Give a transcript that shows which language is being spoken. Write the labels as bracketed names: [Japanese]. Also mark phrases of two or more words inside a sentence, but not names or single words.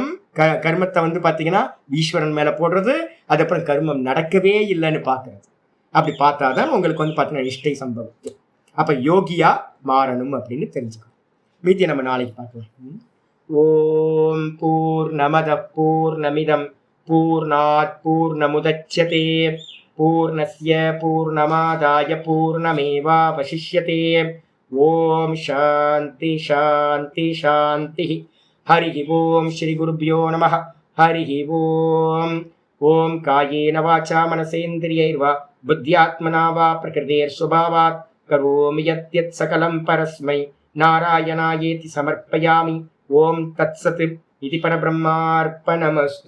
[Tamil] கர்மத்தை வந்து பார்த்தீங்கன்னா ஈஸ்வரன் மேலே போடுறது, அதுக்கப்புறம் கர்மம் நடக்கவே இல்லைன்னு பார்க்கறது. அப்படி பார்த்தாதான் உங்களுக்கு வந்து பார்த்தீங்கன்னா நிஷ்டை சம்பவிக்கும். அப்போ யோகியா மாறணும் அப்படின்னு தெரிஞ்சுக்கணும். மீதியை நம்ம நாளைக்கு பார்க்கலாம். [Sanskrit] ॐ पूर्णमदः पूर्णमिदं पूर्णात् पूर्णमुदच्यते पूर्णस्य पूर्णमादाय पूर्णमेवावशिष्यते. ॐ शान्तिः शान्तिः शान्तिः. हरि ॐ श्री गुरुभ्यो नमः. हरि ॐ. ॐ कायेन वाचा मनसेन्द्रियैर्वा बुद्ध्यात्मना वा प्रकृतेर्स्वभावात् करोमि यद्यत् सकलं परस्मै नारायणायेति समर्पयामि. ॐ तत्सत् இது परब्रह्मार्पणमस्तु.